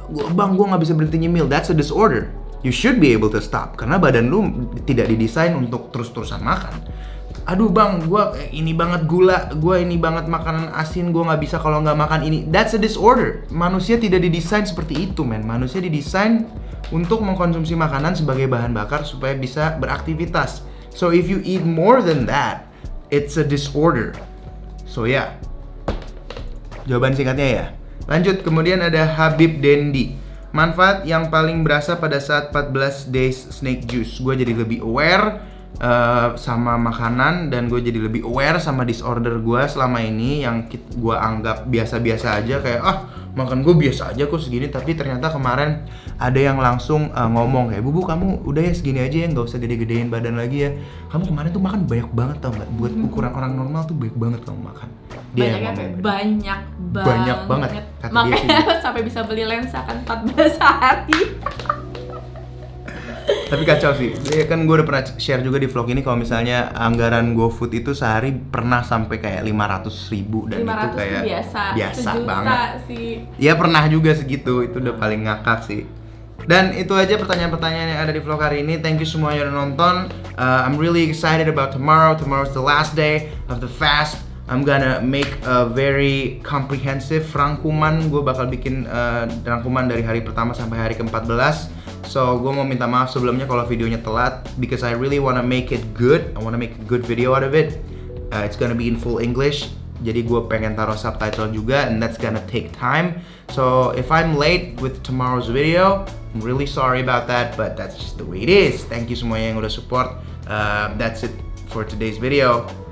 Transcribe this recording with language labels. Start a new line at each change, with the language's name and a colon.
Indonesian: Bang, gue nggak bisa berhenti nyemil.
English: That's a disorder. You should be able to stop,
Indonesian: karena badan lu tidak didesain untuk terus-terusan makan. Aduh bang, gue ini banget gula, gue ini banget makanan asin, gue nggak bisa kalau nggak makan ini.
English: That's a disorder.
Indonesian: Manusia tidak didesain seperti itu, men. Manusia didesain untuk mengkonsumsi makanan sebagai bahan bakar supaya bisa beraktivitas.
English: So if you eat more than that, it's a disorder.
Indonesian: So ya, jawaban singkatnya ya. Lanjut, kemudian ada Habib Dendi. Manfaat yang paling berasa pada saat
English: 14 days snake juice.
Indonesian: Gue jadi lebih aware sama makanan, dan gue jadi lebih aware sama disorder gue selama ini yang gue anggap biasa-biasa aja, kayak makan gue biasa aja kok segini, tapi ternyata kemarin ada yang langsung ngomong kayak, "Bu, kamu udah ya segini aja ya, nggak usah gede-gedein badan lagi ya. Kamu kemarin tuh makan banyak banget tau nggak? Buat ukuran orang normal tuh banyak banget kamu makan." Dia yang ngomong banyak banget kata dia sih. Makanya sampai bisa beli lensa kan 14 hari. Tapi kacau sih, ya kan gue udah pernah share juga di vlog ini kalau misalnya anggaran GoFood itu sehari pernah sampai kayak 500.000 dan 500 itu kayak biasa banget sih. Ya pernah juga segitu, itu udah paling ngakak sih. Dan itu aja pertanyaan-pertanyaan yang ada di vlog hari ini.
English: Thank you
Indonesian: semuanya udah nonton.
English: I'm really excited about tomorrow. Tomorrow's the last day of the fast. I'm gonna make a very comprehensive rangkuman.
Indonesian: Gue bakal bikin rangkuman dari hari pertama sampai hari ke-14. So, gue mau minta maaf sebelumnya kalau videonya telat,
English: because I really wanna make it good. I wanna make a good video out of it. It's gonna be in full English.
Indonesian: Jadi gue pengen taruh subtitle juga,
English: and that's gonna take time. So, if I'm late with tomorrow's video, I'm really sorry about that, but that's just the way it is. Thank you
Indonesian: semuanya yang udah support.
English: That's it for today's video.